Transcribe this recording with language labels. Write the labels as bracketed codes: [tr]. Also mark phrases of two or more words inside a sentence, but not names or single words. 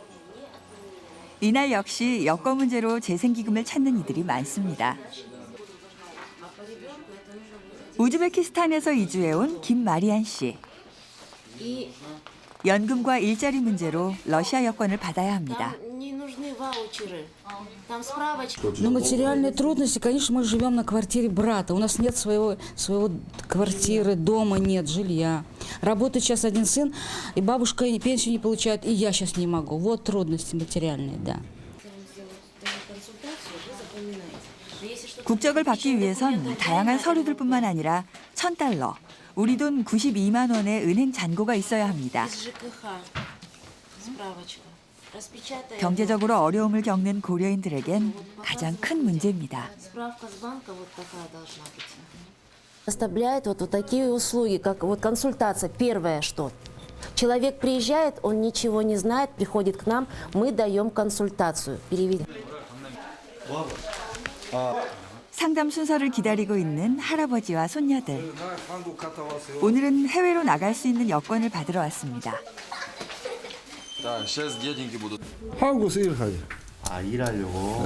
[ko] 이날 역시 여권 문제로 재생기금을 찾는 이들이 많습니다. 우즈베키스탄에서 이주해온 김마리안 씨. 연금과 일자리 문제로 러시아 여권을 받아야 합니다. [ru] Но материальные трудности, конечно, мы живем на квартире брата. У нас нет своего квартиры, дома нет, жилья. Работает сейчас один сын, и бабушка пенсию не получает, и я сейчас не могу. Вот трудности материальные, да. 국적을 받기 위해선 다양한 서류들뿐만 아니라 $1,000, 우리 돈 92만 원의 은행 잔고가 있어야 합니다. 경제적으로 어려움을 겪는 고려인들에겐 가장 큰 문제입니다. Оставляет вот такие услуги, как вот консультация, первое что. Человек приезжает, он ничего не знает, приходит к нам, мы даем консультацию. Переведем. [ko] 상담 순서를 기다리고 있는 할아버지와 손녀들. 오늘은 해외로 나갈 수 있는 여권을 받으러 왔습니다. 한국에서 일하죠. 아, 일하려고.